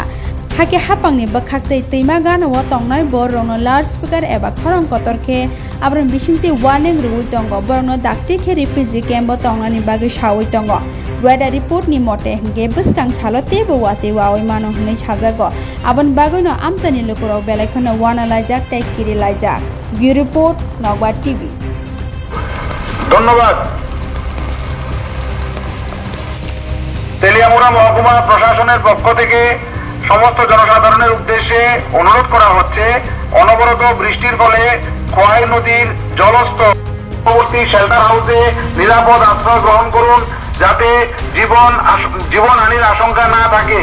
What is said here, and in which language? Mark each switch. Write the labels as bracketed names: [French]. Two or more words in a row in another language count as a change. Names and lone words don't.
[Kok Borok] Hake hapang ni bakhakte teima gana wa tongnai borong no loudspeaker eba khorong kotorke abron bisingte warning rui tongo borong no dakti khe [English] refugee camp [Kok Borok] tongnani bagay shawi tongo. [English] Weather report [Kok Borok] ni mote henge buskang chalo tebo wate wawi mano hne chajago abon bagay no amchani lukuro belakhono wana lajak tai kiri lajak. [English] Bureau report Nogba TV. [Bangla] ধন্যবাদ। তেলিয়ামুড়া মহকুমা প্রশাসনের পক্ষ থেকে সমস্ত জনসাধারণের উদ্দেশ্যে অনুরোধ করা হচ্ছে অনবরত বৃষ্টির ফলে খোয়াই নদীর জলস্তর পূর্ববর্তী শেল্টার হাউসে নিরাপদ আশ্রয় গ্রহণ করুন যাতে জীবনহানির আশঙ্কা না থাকে।